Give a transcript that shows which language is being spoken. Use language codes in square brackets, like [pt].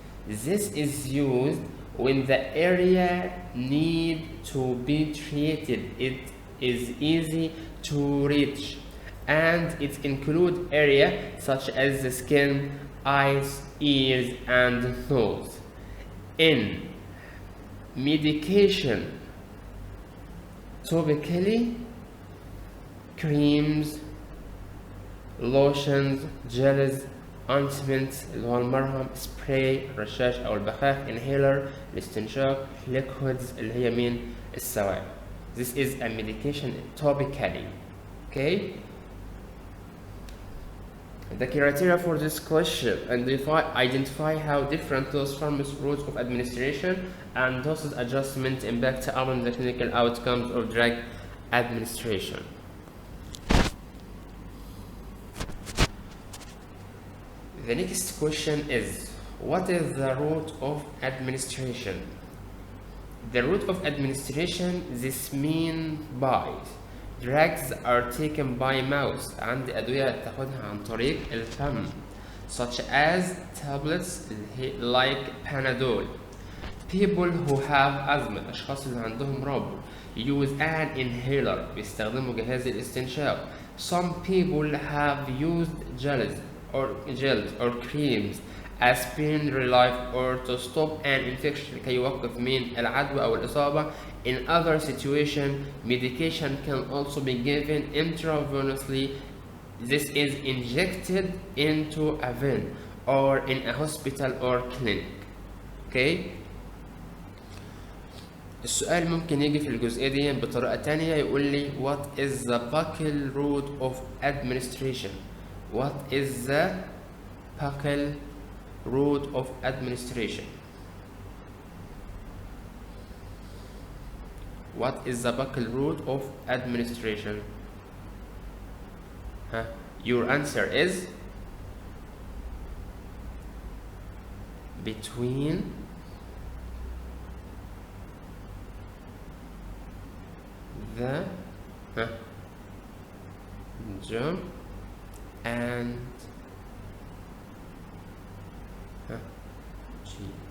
[en] This is used when the area needs to be treated. It is easy to reach, and it includes areas such as the skin, eyes, ears, and nose. In medication topically creams, lotions, gels, ointments [ar] اللي هو المرهم، spray الرشاش أو البخاخ، inhaler الاستنشاق، liquids اللي هي مين السوائل. [en] This is a medication topically. Okay. The criteria for this question: identify how different dose forms, routes of administration, and dosage adjustment impact upon the clinical outcomes of drug administration. The next question is, what is the route of administration? The route of administration, this means by drugs are taken by mouth. [ar] عندي أدوية تاخدها عن طريق الفم [en] such as tablets like Panadol. People who have asthma [ar] الأشخاص اللي عندهم ربو [en] use an inhaler [ar] بيستخدموا جهاز الاستنشاق. [en] Some people have used gels or creams as pain relief or to stop an infection [ar] لكي يوقف من العدوى أو الإصابة. [en] In other situations, medication can also be given intravenously. This is injected into a vein or in a hospital or clinic. Okay. [ar] السؤال ممكن يجي في الجزئية دي بطريقة تانية، يقول لي [en] what is the buccal route of administration? What is the buccal route of administration? What is the buccal route of administration? Your answer is between the jaw and cheek.